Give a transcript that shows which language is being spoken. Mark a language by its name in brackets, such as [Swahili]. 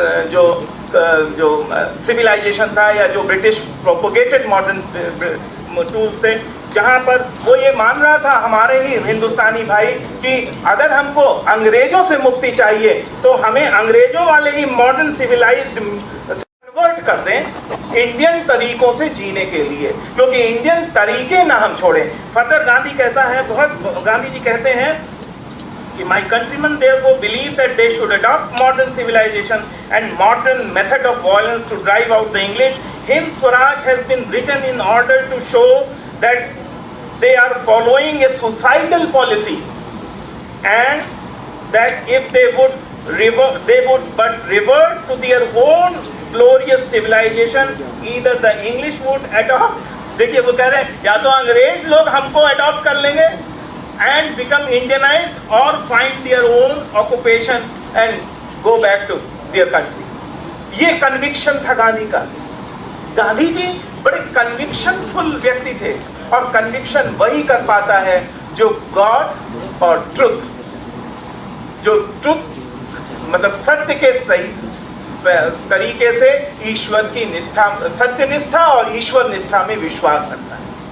[Hindi] जो सिविलाइजेशन था या जो ब्रिटिश प्रोपोगेटेड मॉडर्न टूल से, जहां पर वो ये मान रहा था हमारे ही हिंदुस्तानी भाई कि अगर हमको अंग्रेजों से मुक्ति चाहिए तो हमें अंग्रेजों वाले ही मॉडर्न सिविलाइज्ड कन्वर्ट कर दें इंडियन तरीकों से जीने के लिए, क्योंकि इंडियन तरीके ना हम छोड़ें। फर्दर गांधी कहता है, गांधी जी कहते हैं कि [English] my countrymen therefore believe that they should adopt modern civilization and modern method of violence to drive out the English. Hind Swaraj has been written in order to show that they are following a suicidal policy and that if they would but revert to their own glorious civilization, either the English would adopt, [Hindi] देखिए वो कह रहे हैं या तो अंग्रेज लोग हमको अडॉप्ट कर लेंगे [English] and become Indianized or find their own occupation and go back to their country. [Hindi] ये कन्विक्शन था गांधी का। गांधी जी बड़े कन्विक्शनफुल व्यक्ति थे और कन्विक्शन वही कर पाता है जो गॉड और ट्रुथ, जो ट्रुथ मतलब सत्य के सही तरीके से ईश्वर की निष्ठा, सत्यनिष्ठा और ईश्वर निष्ठा में विश्वास रखता है।